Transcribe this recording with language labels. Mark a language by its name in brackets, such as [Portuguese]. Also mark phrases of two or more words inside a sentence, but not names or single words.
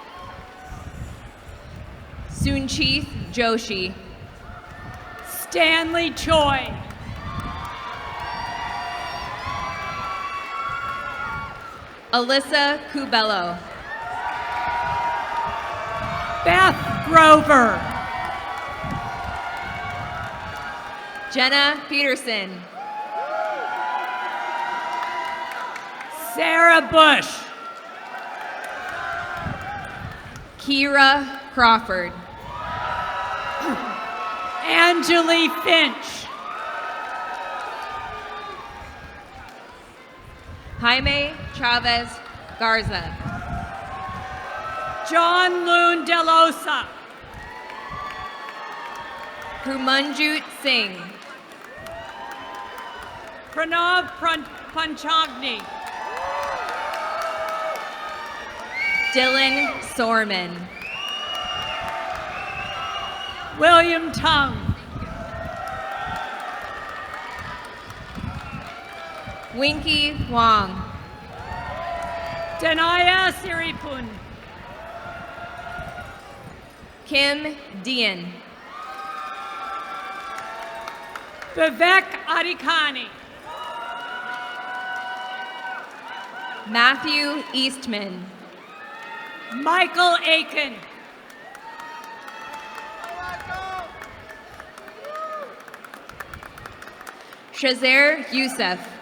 [English] Sunchith Joshi. Stanley Choi. Alyssa Cubello. Beth Grover. Jenna Peterson. Sarah Bush. Kira Crawford. Angeli Finch. Jaime Chavez Garza. John Loon Delosa. Kumanjut Singh. Pranav Panchagni. Dylan Sorman. William Tung. Winky Wong. Danaya Siripun. Kim Dean. Vivek Adikani. Matthew Eastman. Michael Aiken. Shazair Youssef.